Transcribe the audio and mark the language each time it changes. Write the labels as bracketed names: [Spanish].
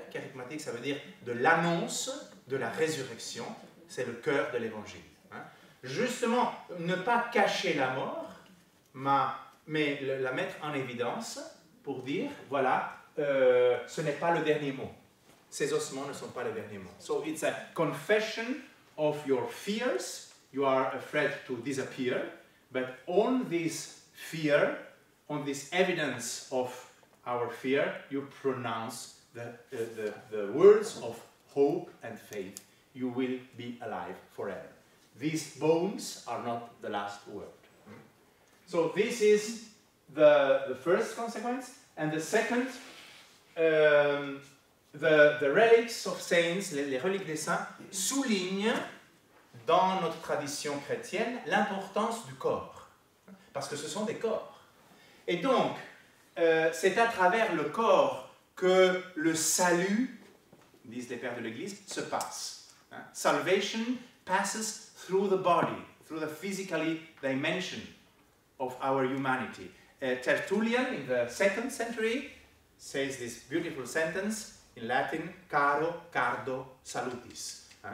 [French] Kérigmatique, ça veut dire de l'annonce de la résurrection. C'est le cœur de l'évangile. Justement, ne pas cacher la mort, mais la mettre en évidence pour dire, voilà, ce n'est pas le dernier mot. Ces ossements ne sont pas le dernier mot. [English] So it's a confession of your fears. You are afraid to disappear, but on this fear, on this evidence of our fear, you pronounce the words of hope and faith. You will be alive forever. These bones are not the last word. So this is the first consequence, and the second, the relics of saints, [French] les reliques des saints, soulignent dans notre tradition chrétienne l'importance du corps, parce que ce sont des corps. Et donc, c'est à travers le corps que le salut, disent les pères de l'Église, se passe. [English] Salvation passes through the body, through the physical dimension of our humanity. Tertullian, in the 2nd century, says this beautiful sentence in Latin, [Latin] caro, cardo, salutis.